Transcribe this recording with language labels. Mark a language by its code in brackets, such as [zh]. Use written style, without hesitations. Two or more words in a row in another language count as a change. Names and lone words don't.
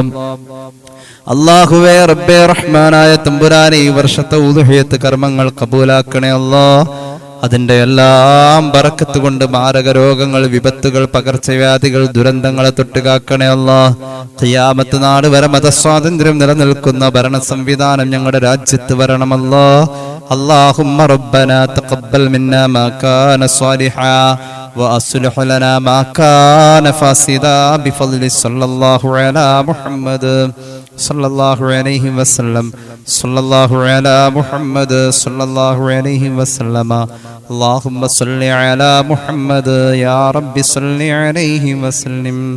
[ml] അല്ലാഹുവേ റബ്ബേ റഹ്മാനായ തമ്പുരാനെ ഈ വർഷത്തെ ഉദ്ഹിയത്ത് കർമ്മങ്ങൾ കബൂലാക്കണേ അല്ലാഹ്. അതിന്റെ എല്ലാം ബറക്കത്ത് കൊണ്ട് മാരക രോഗങ്ങൾ, വിപത്തുകൾ, പകർച്ചവ്യാധികൾ, ദുരന്തങ്ങളെ തൊട്ട് കാക്കണേ അല്ലാഹ്. ഖിയാമത്ത് നാൾ വരെ മതസ്വാതന്ത്ര്യം നിലനിൽക്കുന്ന ഭരണ സംവിധാനം ഞങ്ങളുടെ രാജ്യത്ത് വരണമല്ലാഹ്. [ar] اللهم ربنا تقبل منا ما كان صالحا وأصلح لنا ما كان فاسدا بفضل صلى الله على محمد صلى الله عليه وسلم صلى الله على محمد صلى الله عليه وسلم اللهم صل على محمد يا رب صل عليه وسلم.